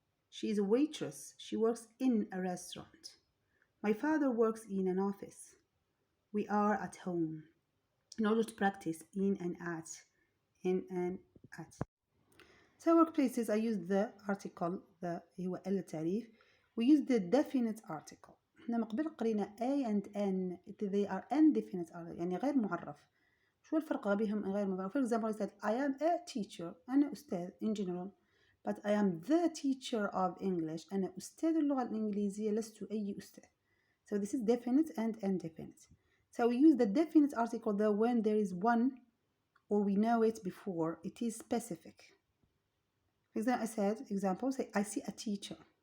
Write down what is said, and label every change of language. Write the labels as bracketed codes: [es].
[en] She is a waitress. She works in a restaurant. My father works in an office. We are at home. In order to practice in and at. In and at. So workplaces, I use the article, the [ar] هو التعريف. [en] We use the definite article. [ar] احنا من قبل قرينا [en] A and N. They are indefinite article, [ar] يعني غير معرف. شو الفرق بينهم غير معرف? [en] For example, I said I am a teacher. [ar] أنا أستاذ [en] in general. But I am the teacher of English. [ar] أنا أستاذ اللغة الإنجليزية, لست أي أستاذ. [en] So this is definite and indefinite. So we use the definite article though when there is one or we know it before. It is specific. For example, say I see a teacher.